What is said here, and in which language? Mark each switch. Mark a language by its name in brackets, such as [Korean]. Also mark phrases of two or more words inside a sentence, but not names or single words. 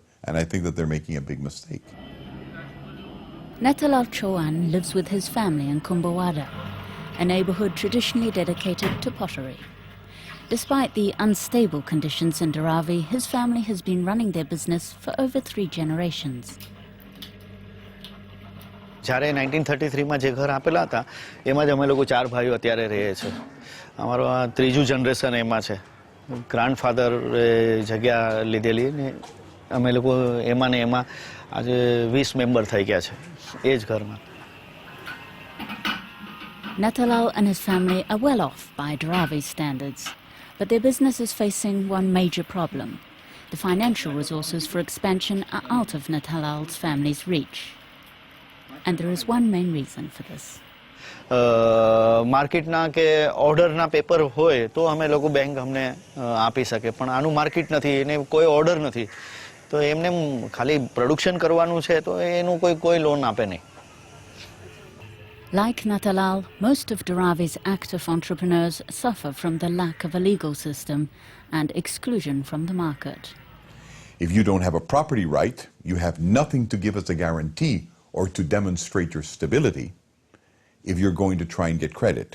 [English] And I think that they're making a big mistake. Natalal Chauhan lives with his family in Kumbawada, a neighborhood traditionally dedicated to pottery. Despite the unstable conditions in Dharavi, his family has been running their business for over 3 generations. [Gujarati] જ્યારે 1933 માં જે ઘર આપેલા હતા એમાં જ અમે લોકો 4 ભાઈઓ અત્યારે રહીએ છીએ. અમારો આ ત્રીજું જનરેશન એમાં છે. ગ્રાન્ડફાધરે જગ્યા લીધેલી ને અમે લોકો એમાં ને એમાં આજે 20 મેમ્બર થઈ ગયા છે એ જ ઘરમાં. [English] Natalal and his family are well off by Dharavi standards, but their business is facing one major problem. The financial resources for expansion are out of Natalal's family's reach. And there is one main reason for this. [Gujarati] માર્કેટના કે ઓર્ડરના પેપર હોય તો અમે લોકો બેંક અમને આપી શકે, પણ આનું માર્કેટ નથી, એને કોઈ ઓર્ડર નથી, તો એમને ખાલી પ્રોડક્શન કરવાનું છે તો એનું કોઈ લોન આપે નહીં. [English] Like Natalal, most of Dharavi's active entrepreneurs suffer from the lack of a legal system and exclusion from the market. If you don't have a property right, you have nothing to give as a guarantee or to demonstrate your stability if you're going to try and get credit.